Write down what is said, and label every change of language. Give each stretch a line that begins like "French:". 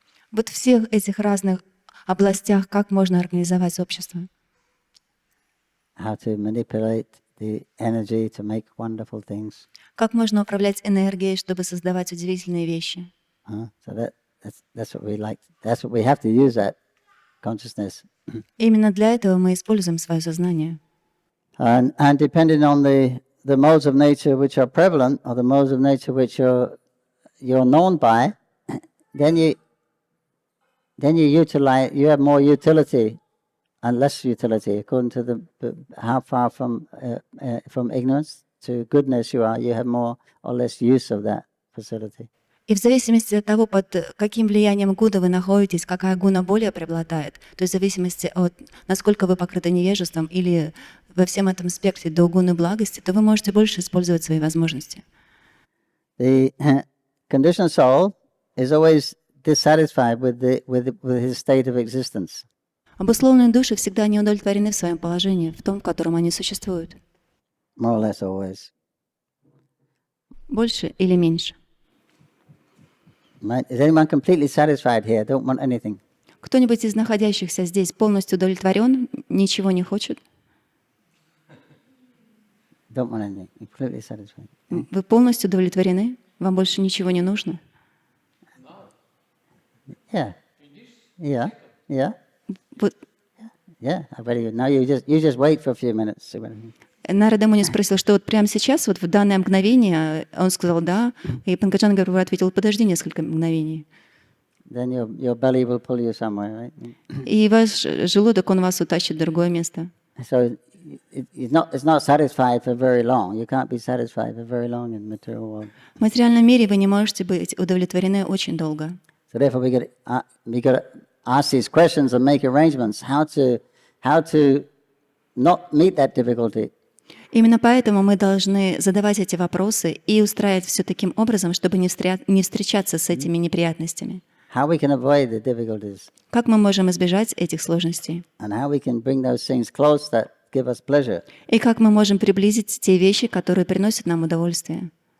Russian: Вот в всех этих разных областях, как можно организовать общество,
English: How to manipulate the energy to make wonderful things.
Russian: как можно управлять энергией, чтобы создавать удивительные вещи.
English: So that's what we like. That's what we have to use, that consciousness.
Russian: Именно для этого мы используем свое сознание.
English: And depending on the modes of nature which are prevalent, or the modes of nature which you're known by, then you utilize. You have more utility and less utility according to how far from ignorance to goodness you are. You have more or less use of that facility.
Russian: И в зависимости от того, под каким влиянием гуна вы находитесь, какая гуна более преобладает, то есть в зависимости от насколько вы покрыты невежеством или во всем этом спектре до гуны благости, то вы можете больше использовать свои возможности.
English: The conditioned soul is always dissatisfied with his state of existence.
Russian: Обусловленные души всегда не удовлетворены в своем положении, в том, в котором они существуют.
English: More or less always.
Russian: Больше или меньше.
English: Right? Is anyone completely satisfied here? Don't want anything.
Russian: Кто-нибудь из находящихся здесь полностью удовлетворен, ничего не хочет?
English: Don't want anything. Completely satisfied.
Russian: Вы полностью удовлетворены? Вам больше ничего не нужно?
English: Yeah. Yeah.
Russian: Вот
English: Yeah. I bet you. Now you just wait for a few minutes.
Russian: Нарада Муни спросил, что вот прямо сейчас, вот в данное мгновение, он сказал «да», и Панкаджангхри ответил «подожди несколько мгновений».
English: Then your belly will pull you somewhere, right?
Russian: И ваш желудок, он вас утащит в другое место.
English: So it's not satisfied for very long. You can't be satisfied for very long in the material world.
Russian: В материальном мире вы не можете быть удовлетворены очень долго.
English: So therefore, we got to ask these questions and make arrangements how to not meet that difficulty.
Russian: Именно поэтому мы должны задавать эти вопросы и устраивать все таким образом, чтобы не встречаться с этими неприятностями.
English: How we can avoid the difficulties.
Russian: Как мы можем избежать этих сложностей?
English: And how we can bring those things close that give us pleasure.
Russian: И как мы можем приблизить те вещи, которые приносят нам удовольствие?